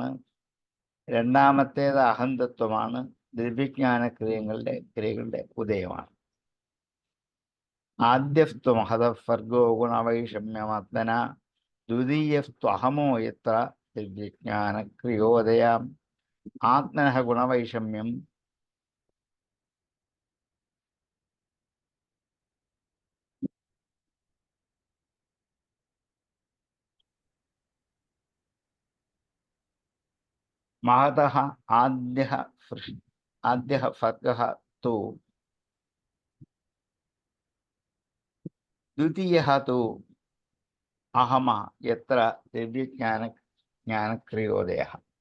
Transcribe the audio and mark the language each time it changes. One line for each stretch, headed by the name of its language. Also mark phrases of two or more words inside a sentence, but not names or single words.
Malayalam: രണ്ടാമത്തേത് അഹന്തത്വമാണ്, ദ്രവ്യജ്ഞാന ക്രിയകളുടെ ഉദയമാണ്.
Sanskrit: ആദ്യസ്തു മഹതഃ സർഗോ ഗുണവൈഷമ്യമാത്മന ദ്വിതീയസ്തു അഹമോ യത്ര ദിവ്യജ്ഞാനക്രിയോദയാം ആത്മനഃ ഗുണവൈഷമ്യം महतः आद्यः सर्गः तु द्वितीयः तु अहम यत्र दिव्यज्ञानक्रियोदयः